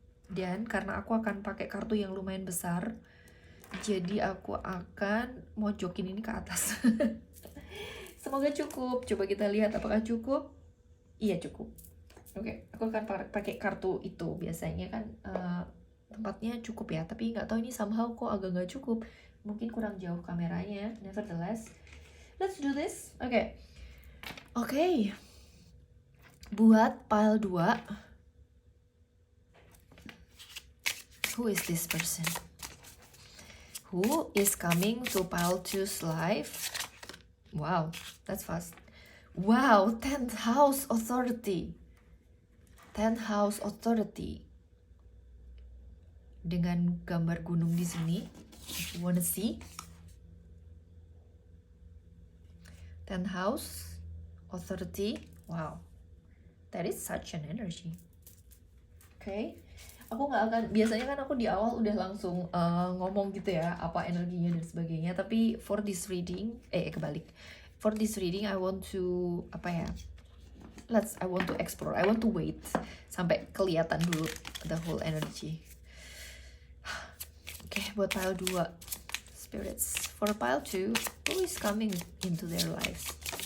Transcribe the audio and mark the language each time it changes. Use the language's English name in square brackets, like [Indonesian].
[Indonesian] Dan karena aku akan pakai kartu yang lumayan besar, jadi aku akan mojokin ini ke atas. Semoga cukup. Coba kita lihat apakah cukup. Iya, cukup. Aku akan pakai kartu itu. Biasanya kan tempatnya cukup ya, tapi nggak tahu ini somehow kok agak nggak cukup. Mungkin kurang jauh kameranya. [English] Nevertheless, let's do this. Oke. [Indonesian] Buat pile 2. [English] Who is this person? Who is coming to pile 2's life? Wow, that's fast. Wow, 10th house authority. 10th house authority. [Indonesian] Dengan gambar gunung di sini. [English] If you wanna see. 10th house authority. Wow. That is such an energy. [Indonesian] Aku nggak akan, biasanya kan aku di awal udah langsung ngomong gitu ya, apa energinya dan sebagainya. Tapi [English] for this reading, [Indonesian] kebalik. [English] For this reading, I want to, I want to explore. I want to wait [Indonesian] sampai kelihatan dulu [English] the whole energy. [Indonesian] Buat [English] pile 2 spirits. For pile 2, who is coming into their lives?